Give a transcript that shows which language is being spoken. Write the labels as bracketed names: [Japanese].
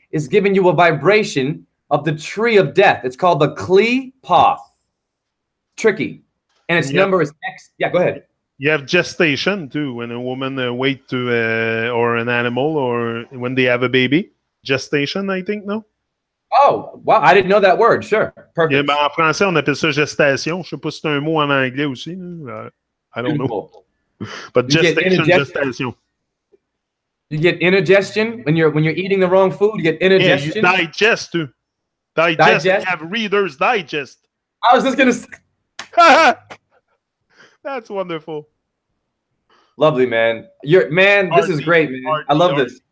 [English] is giving you a vibration of the tree of death. It's called the Kli-Poth. Tricky. And its number is X. Yeah, go ahead. You have gestation too, when a woman wait to, or an animal, or when they have a baby. Gestation, I think, no? Oh, wow. I didn't know that word. Sure. Perfect. [French] Yeah, ben, en français, on appelle ça gestation. Je sais pas si c'est un mot en anglais aussi. [English] I don't know. But gestation, gestation. You get indigestion when you're eating the wrong food. You get indigestion. Yeah, you digest too. Digest. You have Reader's Digest. I was just gonna. That's wonderful. Lovely, man. This is great, man. I love this.